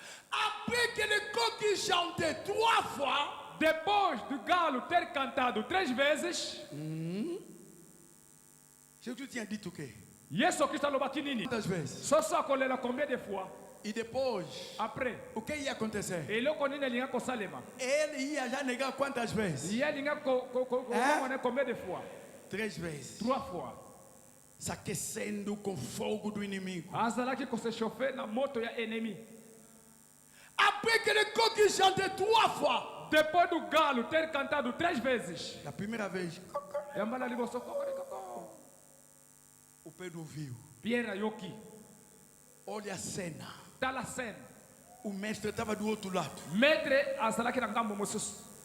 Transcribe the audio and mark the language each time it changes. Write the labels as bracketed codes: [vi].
[fr] Après que le coq chantait 3 fois, [pt] Depois do galo ter cantado 3 vezes, Jesus tinha dito o quê? [ln] Yesu Kristo alobaki nini? [pt] Quantas vezes? [ln] Soso akolela [fr] combien de fois? [pt] E depois, [fr] Après, [pt] o que ia acontecer? [ln] eloko nini elinga kosalema? [pt] Ele ia já negar quantas vezes? [ln] Ye elinga komona [fr] combien de fois? [pt] 3 vezes. [fr] 3 fois. [pt] Se aquecendo com fogo do inimigo. [ln] Azalaki kose chauffer na moto ya ennemi. [fr] Après que le coq chantait 3 fois, [pt] Depois do galo ter cantado 3 vezes, [fr] la première vez, [ln] yambala liboso kokorikoko. [pt] o Pedro viu. [ln] Pierre ayoki. [pt] Olha a cena. [ln] Tala scène. [pt] O mestre estava do outro lado. [ln] Maître azalaki na ngambo mosusu.